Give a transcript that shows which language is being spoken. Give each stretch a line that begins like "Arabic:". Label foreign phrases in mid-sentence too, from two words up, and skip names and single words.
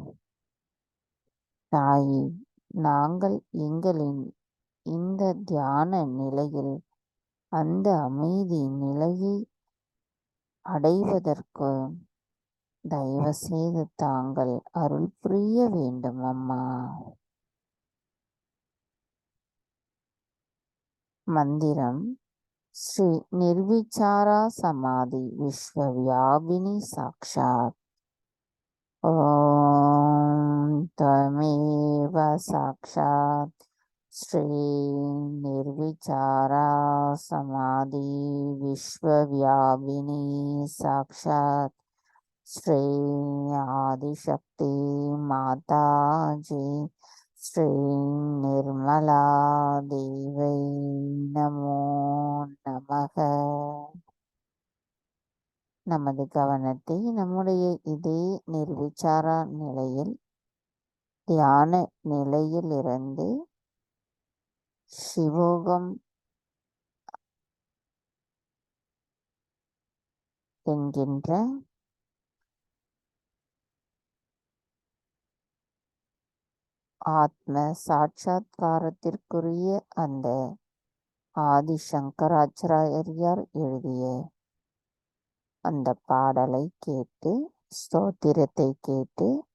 Tamil: தாயே, நாங்கள் எங்களின் இந்த தியான நிலையில் அந்த அமைதி நிலையை அடைவதற்கு தயவு செய்து தாங்கள் அருள் புரிய வேண்டும் அம்மா. மந்திரம் ஸ்ரீ நிர்விசாரா சமாதி விஸ்வவியாபினி சாக்ஷாத்.
Sanskrit: ஓம் त्वमेव साक्षात् श्री निर्विचारा समाधि विश्वव्यापिनी साक्षात् श्री आदिशक्ति माता जी श्री निर्मला देवी नमो நமக.
Tamil: நமது கவனத்தை நம்முடைய இதே நிர்விசார நிலையில் தியான நிலையிலிருந்து சிவோகம் என்கின்ற ஆத்ம சாட்சாத்காரத்திற்குரிய அந்த ஆதி சங்கராச்சாரியர் எழுதிய அந்த பாடலை கேட்டு ஸ்தோத்திரத்தை கேட்டு